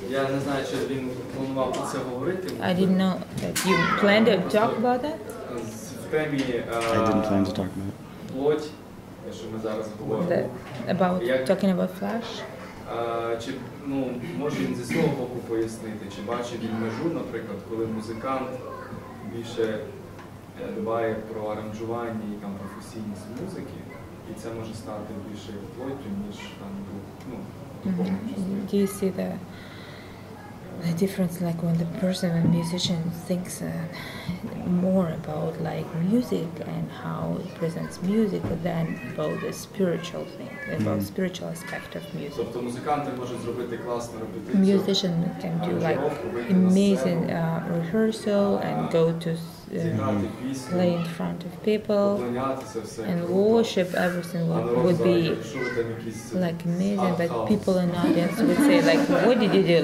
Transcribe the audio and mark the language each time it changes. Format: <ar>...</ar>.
<uk>Я не знаю, чи він планував про це говорити.</uk> <en>I didn't know that you planned to talk about that.</en> <uk>В темі</uk> <en>I didn't plan to talk about it.</en> <uk>плоть, що ми зараз говоримо.</uk> <en>About talking about flesh.</en> <uk>Чи може він зі свого боку пояснити, чи бачить він межу, наприклад, коли музикант більше дбає про аранжування і професійність музики, і це може стати більше плоттю, ніж духовною частиною.</uk> <en>Do you see the difference, like when the person, a musician, thinks more about like music and how it presents music than about the spiritual thing, about spiritual aspect of music.</en> <uk>Тобто музиканти можуть зробити класну репетицію.</uk> <en>Musician can do like amazing rehearsal and go to play in front of people and worship. Everything would be like amazing, but people in the audience would say like, "What did you do?"</en>